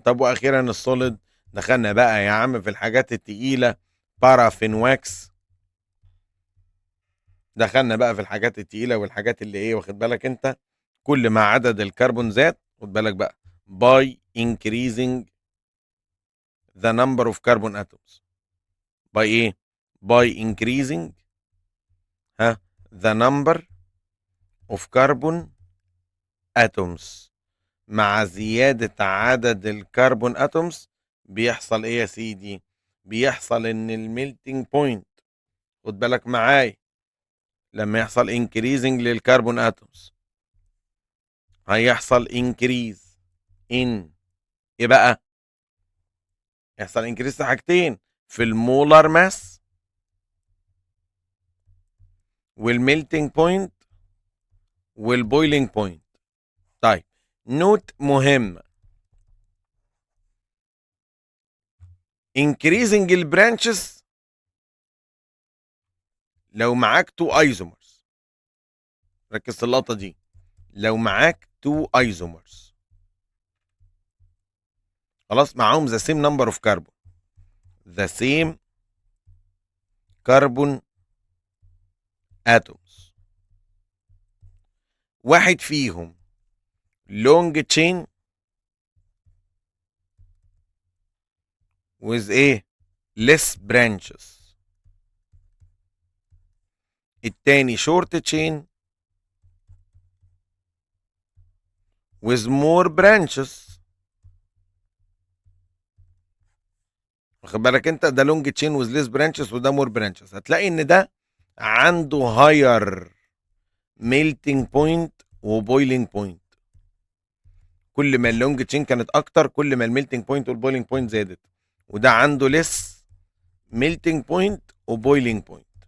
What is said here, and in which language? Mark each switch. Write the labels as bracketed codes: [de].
[ar] طب واخيرا السوليد، دخلنا بقى يا عم في الحاجات التقيله، بارافين واكس. دخلنا بقى في الحاجات التقيله والحاجات اللي ايه، واخد بالك انت؟ كل ما عدد الكربون زاد، خد بالك بقى، [en] by increasing the number of carbon atoms. by [ar] ايه؟ [en] by increasing ها the number of carbon atoms. [ar] مع زيادة عدد الكربون اتومز بيحصل ايه يا سيدي؟ بيحصل ان الميلتنج بوينت، خد بالك معاي، لما يحصل انكريزنج للكربون اتومز هيحصل انكريز ان ايه بقى؟ يحصل انكريز في حاجتين، في المولار ماس والميلتنج بوينت والبويلنج بوينت. طيب نوت مهم، increasing البرانشز لو معاك تو ايزومرز. ركز في اللقطه دي، لو معاك تو ايزومرز خلاص معاهم [en] the same number of carbon، the same carbon atoms، [ar] واحد فيهم long chain [en] with [ar] ايه؟ [en] less branches، [ar] التاني [en] short chain with more branches. [ar] واخد بالك انت؟ ده [en] long chain with less branches [ar] وده [en] more branches. [ar] هتلاقي ان ده عنده [en] higher melting point [ar] وبويلنج بوينت. كل ما اللونج تشين كانت اكتر كل ما الميلتنج بوينت والبويلنج بوينت زادت، وده عنده ليس ميلتنج بوينت وبويلنج بوينت.